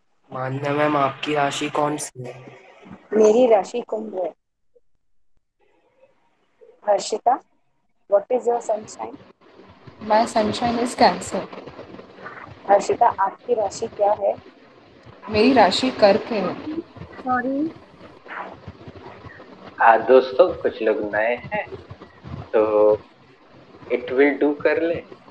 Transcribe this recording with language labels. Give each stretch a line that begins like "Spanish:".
Hindi: मान्या ma'am, आपकी राशि कौन सी है? मेरी राशि कुंभ है।
English: Harshita, what is your sunshine? My sunshine is Cancer.
Hindi: Harshita, आपकी राशि क्या है? मेरी राशि कर्क है।
English: Sorry.
Hindi: दोस्तों, कुछ लोग नए हैं तो
English: it will do
Hindi: कर ले।